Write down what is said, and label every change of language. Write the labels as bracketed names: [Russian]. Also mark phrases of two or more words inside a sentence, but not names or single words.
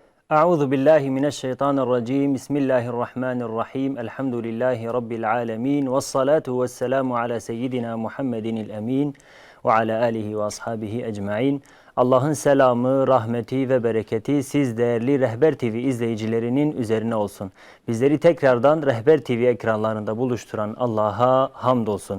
[Arabic] أعوذ بالله من الشيطان الرجيم. بسم الله الرحمن الرحيم. الحمد لله رب العالمين. والصلاة والسلام على سيدنا محمد الأمين وعلى آله وأصحابه أجمعين. [Turkish] Allah'ın selamı, rahmeti ve bereketi siz değerli Rehber TV izleyicilerinin üzerine olsun. Bizleri tekrardan Rehber TV ekranlarında buluşturan Allah'a hamdolsun.